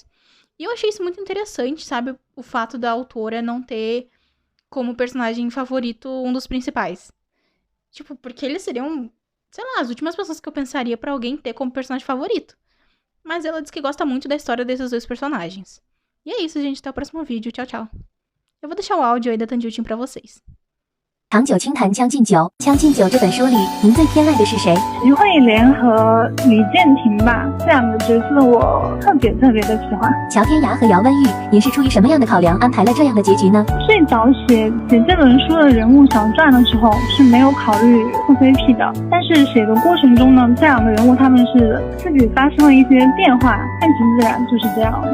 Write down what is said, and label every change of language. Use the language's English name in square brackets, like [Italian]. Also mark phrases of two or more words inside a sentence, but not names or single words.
[Portuguese] E eu achei isso muito interessante, sabe? O fato da autora não ter como personagem favorito um dos principais. Tipo, porque eles seriam, sei lá, as últimas pessoas que eu pensaria pra alguém ter como personagem favorito. Mas ela diz que gosta muito da história desses dois personagens. E é isso, gente. Até o próximo vídeo. Tchau, tchau. Eu vou deixar o áudio aí da Tanjiro pra vocês. [Chinese] 唐九轻谈《将进酒》，《将进酒》这本书里，您最偏爱的是谁？徐慧莲和李建廷吧，这两个角色我特别的喜欢。乔天涯和姚温玉，您是出于什么样的考量安排了这样的结局呢？最早写这本书的人物小传的时候是没有考虑互 CP 的，但是写的过程中呢，这两个人物他们是自己发生了一些变化，顺其自然就是这样。